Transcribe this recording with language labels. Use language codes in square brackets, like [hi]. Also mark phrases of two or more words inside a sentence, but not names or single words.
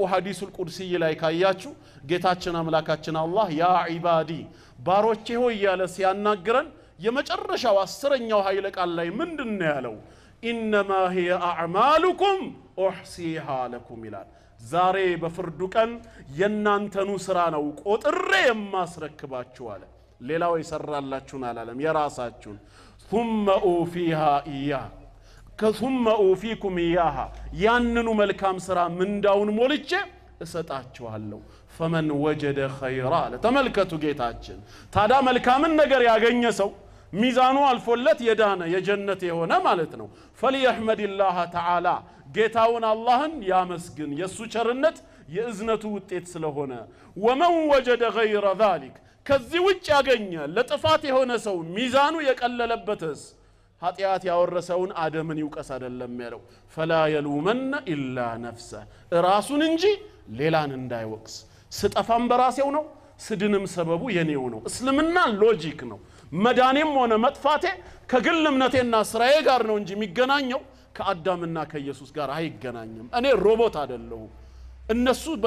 [ar] الحديث القدسي [am] ላይ ካያችሁ ጌታችን አምላካችን አላህ [ar] يا عبادي [am] ባሮቼ ሆይ ያለ ሲያናግረን የመጨረሻው 10ኛው ኃይለ ቃል ላይ ምንድነው ያለው [ar] إنما هي أعمالكم أحصيها لكم [am] ይላል ዛሬ በፍርዱ ቀን የናንተኑ ስራ ነው ቆጥሬ የማስረክባችሁ አለ ሌላው ይሰራላችሁን አላለም የራሳችሁን [ar] ثم اوفيها اياه ثم اوفيكم اياها [am] ያንኑ መልካም ስራ ምንዳውን ሞልቼ እሰጣችኋለሁ [ar] فمن وجد خيرا [am] ተመልከቱ ጌታችን ታዳ መልካምን ነገር ያገኘ ሰው ሚዛኑ አልፎለት የዳነ የጀነት የሆነ ማለት ነው [ar] فليحمد الله تعالى [am] ጌታውን አላህን ያመስግን የሱ ቸርነት የእዝነቱ ውጤት ስለሆነ [ar] ومن وجد غير ذلك [am] ከዚህ ውጭ ያገኘ ለጥፋት የሆነ ሰው ሚዛኑ የቀለለበትስ ኃጢአት ያወረሰውን አደምን ይውቀስ አይደለም ያለው [ar] فلا يلومن الا نفسه [am] ራሱን እንጂ ሌላን እንዳይወቅስ ስጠፋም በራሴው ነው ስድንም ሰበቡ የኔው ነው እስልምና ሎጂክ ነው መዳኔም ሆነ መጥፋቴ ከግል እምነቴና ስራዬ ጋር ነው እንጂ የሚገናኘው ከአዳምና ከኢየሱስ ጋር አይገናኝም እኔ ሮቦት አይደለሁም እነሱ በኔ